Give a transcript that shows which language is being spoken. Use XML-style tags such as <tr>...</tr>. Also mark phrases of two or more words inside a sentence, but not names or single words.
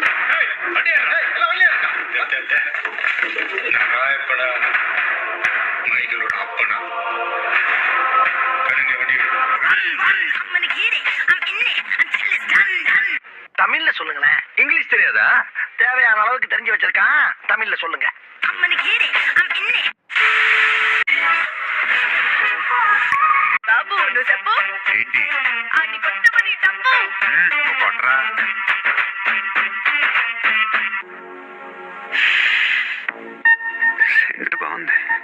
<ta>நான் ராயப்பனா மைக்கேலோட அப்பனா கண்ணு வண்டி எடு. தமிழ்ல சொல்லுங்களேன். இங்கிலீஷ் தெரியாதா? தேவையான அளவுக்கு தெரிஞ்சு வச்சிருக்கான், தமிழ்ல சொல்லுங்க.</ta> <te>బాబు నువ్వు చెప్పు. ఏంటి? అన్ని కొట్టమని డబ్బు. నువ్వు కొట్టరా? బాగుంది.</te>